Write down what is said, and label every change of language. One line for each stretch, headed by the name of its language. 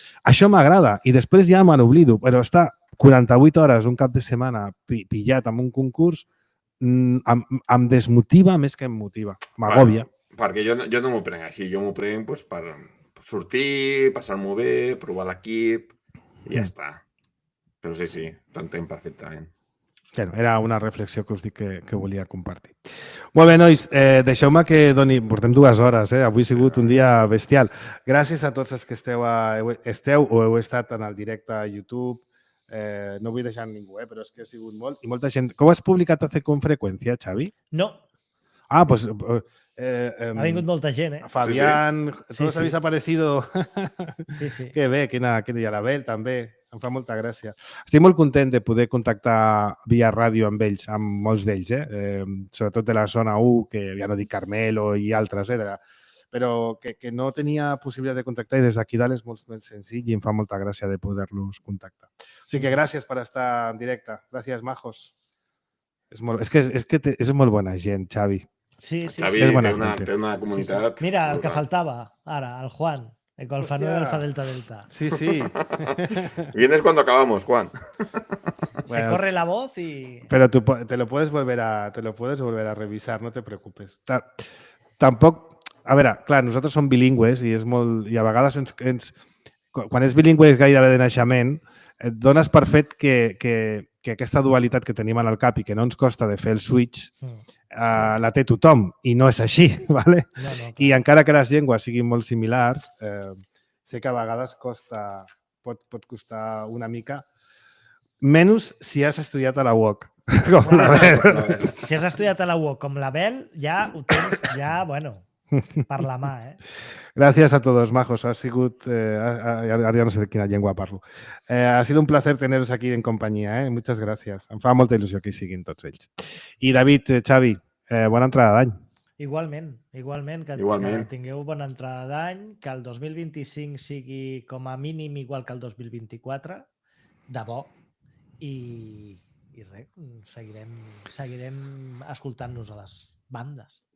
Catalan: Això m'agrada i després ja me n'oblido, però estar 48 hores un cap de setmana pillat amb un concurs em desmotiva més que em motiva. M'agòbia. Perquè jo no m'ho prenc així, jo m'ho prenc doncs, per sortir, passar-m'ho bé, provar l'equip i ja està. Però sí, t'entenc perfectament. Bueno, era una reflexió que us dic que volia compartir. Molt bé, nois, deixeu-me que doni... Portem 2 hores, avui ha sigut un dia bestial. Gràcies a tots els que esteu o heu estat en el directe a YouTube. No vull deixar ningú, però és que ha sigut molt. I molta gent... Com has publicat a con freqüència, Xavi? No. Ah, pues... ha vingut molta gent,
Spanish: Fabián, todos habéis aparecido.
Catalan: Sí. Que bé, i a l'Abel també. Em fa molta gràcia. Estic molt content de poder contactar via ràdio amb ells, amb molts d'ells, sobretot de la zona 1, que ja no dic Carmelo i altres, però que no tenia possibilitat de contactar i des d'aquí dalt és molt més senzill i em fa molta gràcia de poder-los contactar. O sigui que gràcies per estar en directe. Gràcies, majos. És que és molt bona gent, Xavi. Sí. Xavi té una comunitat... Mira, el que faltava ara, el Juan. Con el Fanuel Alfa Delta. Sí.
Spanish: Vienes cuando acabamos, Juan. Se corre la voz y... Pero te lo puedes volver a revisar, no te preocupes.
Catalan: Tampoc... A veure, clar, nosaltres som bilingües i és molt... I a vegades quan és bilingüe gairebé de naixement, et dones per fet que aquesta dualitat que tenim en el cap i que no ens costa de fer el switch la té tothom i no és així, ¿vale? No, I encara que les llengües siguin molt similars, sé que a vegades pot costar una mica, menys si has estudiat a la UOC. Com la Bel. Si has estudiat a la UOC com la Bel, ja ho tens, per la mà,
Spanish: Gracias a todos, majos.
Catalan: Ha sigut... Ara ja no sé de quina llengua parlo.
Spanish: Ha sido un placer teneros aquí en compañía. Muchas gracias.
Catalan: Em fa molta il·lusió que hi siguin tots ells. I David, Xavi, bona entrada d'any. Igualment. Que tingueu bona entrada d'any, que el 2025 sigui com a mínim igual que el 2024, de bo, i res, seguirem escoltant-nos a les bandes.